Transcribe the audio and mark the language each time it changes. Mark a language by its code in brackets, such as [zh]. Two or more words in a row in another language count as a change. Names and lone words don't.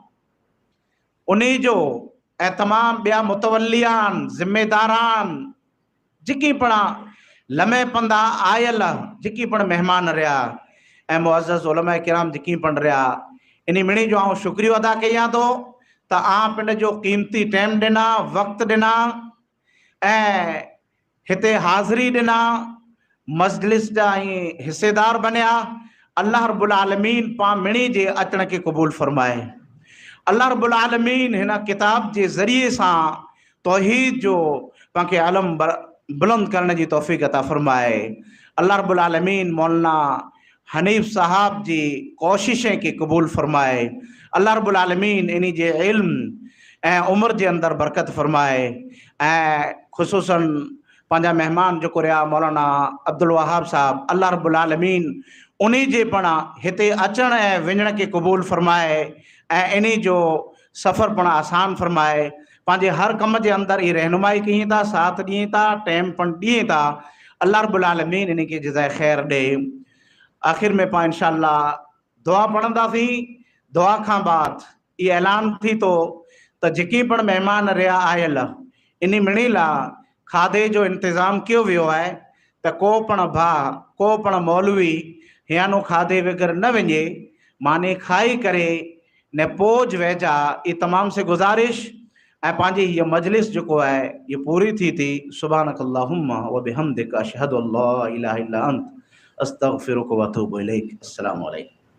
[sd] उन जो ऐं तमामु ॿिया मुतवलियान ज़िम्मेदारान जेकी पण लम्हे पंदा आयल जेकी पण महिमान रहिया ऐं मुअज़्ज़ज़ उलमा किराम जेकी पण रहिया, इन मिणी जो आऊं शुक्रियो अदा कयां थो त आउं पिंड जो क़ीमती टाइम ॾिना, वक़्तु ॾिना ऐं हिते हाज़िरी ॾिना, मजलिस जा ऐं हिसेदार बनिया। [ar] الله رب العالمين [sd] पाण मिणी जे अचण खे क़बूल फरमाए। [ar] الله رب العالمين [sd] हिन किताब जे ज़रिए सां तौहीद जो पाण खे आलम बुलंद करण जी तौफ़ीक़ अता फरमाए। [ar] الله رب العالمين [sd] मौलाना हनीफ साहब जी कोशिशें के क़बूल फरमाए। [ar] الله رب العالمين [sd] इन जे इल्म ऐं उम्र जे अंदरि बरकत फरमाए। ऐं ख़ुसूसन पंहिंजा महिमान जेको रहिया मौलाना अब्दुल वहाब साहब, [ar] الله رب العالمين [sd] उन जे पण हिते अचण ऐं वञण खे क़बूल फरमाए ऐं इन जो सफ़र पण आसान फरमाए। पंहिंजे हर कम जे अंदरि ई रहनुमाई कयूं था, साथ ॾियूं था, टाइम पण ॾियूं था। [ar] الله رب العالمين [sd] इन खे जज़ाए ख़ैर ॾे। आख़िर में पाण इंशाअल्लाह दुआ पढ़ंदासीं। दुआ खां बाद ये ऐलान थी तो त जेके पण महिमान रहिया आयल इन मिणी लाइ खाधे जो इंतज़ाम कियो वियो आहे त को पण भाउ, को पण मौलवी हियानो खाधे बग़ैर न वञे, माने खाई करे ने पोज वेजा ये तमाम से गुजारिश ऐं पंहिंजी ये मजलिस जो है ये पूरी थी थी। [ar] سبحانك اللهم وبحمدك أشهد أن لا إله إلا أنت أستغفرك وأتوب إليك. السلام عليكم.